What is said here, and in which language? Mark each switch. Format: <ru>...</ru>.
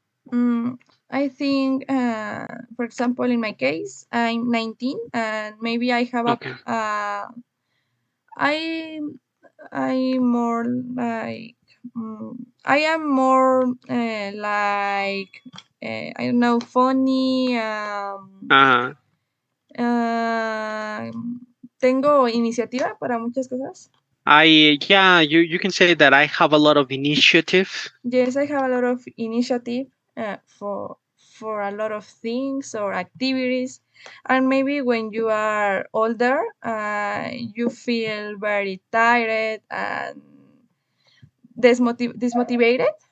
<en>Mm, I think, for example, in my case, I'm 19, and maybe I have Okay. I I more like I am more like I don't know, funny. Uh,</en> <es>Tengo iniciativa para muchas cosas.</es> <en>yeah, you can say that I have a lot of initiative. Yes, I have a lot of initiative for for a lot of things or activities. And maybe when you are older, you feel very tired and dismotivated,</en>